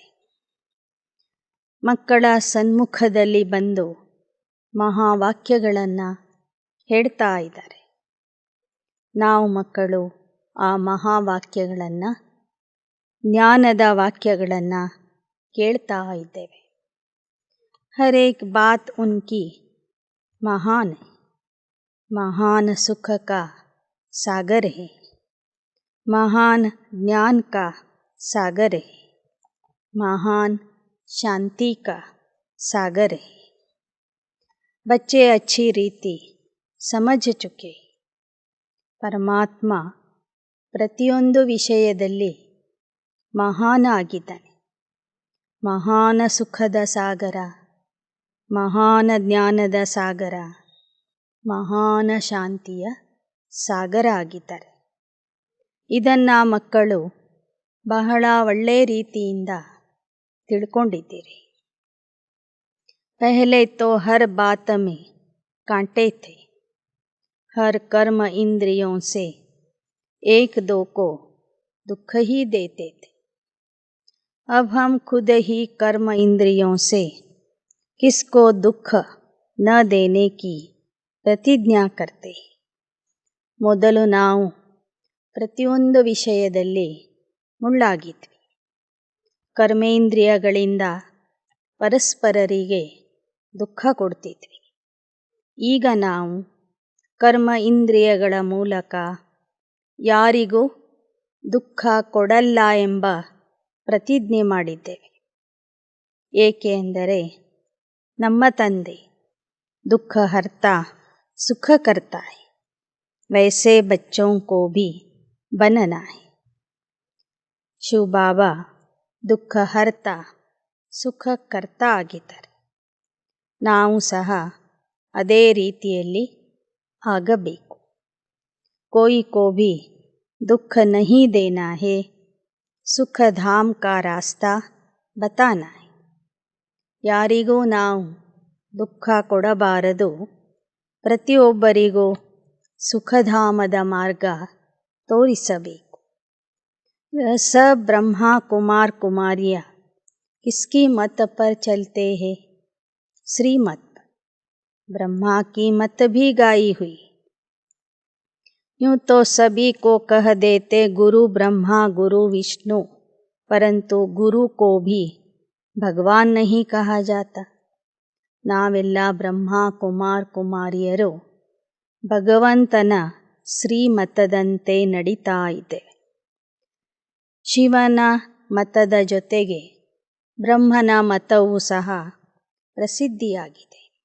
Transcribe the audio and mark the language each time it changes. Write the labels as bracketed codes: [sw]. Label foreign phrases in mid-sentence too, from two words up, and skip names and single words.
[kn] ಮಕ್ಕಳ ಸನ್ಮುಖದಲ್ಲಿ ಬಂದು ಮಹಾವಾಕ್ಯಗಳನ್ನು ಹೇಳ್ತಾ ಇದ್ದಾರೆ. ನಾವು ಮಕ್ಕಳು ಆ ಮಹಾವಾಕ್ಯಗಳನ್ನು, ಜ್ಞಾನದ ವಾಕ್ಯಗಳನ್ನು ಕೇಳ್ತಾ ಇದ್ದೇವೆ. [hi] हर एक बात उनकी महान है, महान सुख का सागर है, महान ज्ञान का सागर है, महान शांति का सागर है. बच्चे अच्छी रीति समझ चुके. [kn] ಪರಮಾತ್ಮ ಪ್ರತಿಯೊಂದು ವಿಷಯದಲ್ಲಿ ಮಹಾನ ಆಗಿದ್ದಾನೆ. ಮಹಾನ ಸುಖದ ಸಾಗರ, ಮಹಾನ ಜ್ಞಾನದ ಸಾಗರ, ಮಹಾನ ಶಾಂತಿಯ ಸಾಗರ ಆಗಿದ್ದಾರೆ. ಇದನ್ನು ಮಕ್ಕಳು ಬಹಳ ಒಳ್ಳೆಯ ರೀತಿಯಿಂದ ತಿಳ್ಕೊಂಡಿದ್ದೀರಿ. [hi] पहले तो हर बात में कांटे थे, हर कर्म इंद्रियों से एक दो को दुख ही देते थे. अब हम खुद ही कर्म इंद्रियों से किसको दुख न देने की ಪ್ರತಿಜ್ಞಾ करते. [kn] ಮೊದಲು ನಾವು ಪ್ರತಿಯೊಂದು ವಿಷಯದಲ್ಲಿ ಮುಳ್ಳಾಗಿದ್ವಿ. ಕರ್ಮೇಂದ್ರಿಯಗಳಿಂದ ಪರಸ್ಪರರಿಗೆ ದುಃಖ ಕೊಡ್ತಿದ್ವಿ. ಈಗ ನಾವು ಕರ್ಮ ಇಂದ್ರಿಯಗಳ ಮೂಲಕ ಯಾರಿಗೂ ದುಃಖ ಕೊಡಲ್ಲ ಎಂಬ ಪ್ರತಿಜ್ಞೆ ಮಾಡಿದ್ದೇವೆ. ಏಕೆ ಎಂದರೆ ನಮ್ಮ ತಂದೆ [hi] दुख हरता सुख करता है, वैसे बच्चों को भी बनना है. [kn] ಶಿವ ಬಾಬಾ [hi] दुख हर्ता सुख कर्ता [kn] ಆಗಿದ್ದಾರೆ. ನಾವು ಸಹ ಅದೇ ರೀತಿಯಲ್ಲಿ ಆಗಬೇಕು. [hi] कोई को भी दुख नहीं देना है, सुख धाम का रास्ता बताना है. ಯಾರಿಗೂ ನಾವು ದುಃಖ ಕೊಡಬಾರದು, ಪ್ರತಿಯೊಬ್ಬರಿಗೂ ಸುಖಧಾಮದ ಮಾರ್ಗ ತೋರಿಸಬೇಕು. सब ब्रह्मा कुमार कुमारियाँ किसकी मत पर चलते हैं? श्रीमत. ब्रह्मा की मत भी गाई हुई. यूँ तो सभी को कह देते [sa] गुरु ब्रह्मा गुरु विष्णु, [hi] परंतु गुरु को भी भगवान नहीं कहा जाता. [kn] ನಾವೆಲ್ಲ ಬ್ರಹ್ಮ ಕುಮಾರ್ ಕುಮಾರಿಯರು ಭಗವಂತನ ಶ್ರೀಮತದಂತೆ ನಡೀತಾ ಇದ್ದೇವೆ. ಶಿವನ ಮತದ ಜೊತೆಗೆ ಬ್ರಹ್ಮನ ಮತವೂ ಸಹ ಪ್ರಸಿದ್ಧಿಯಾಗಿದೆ.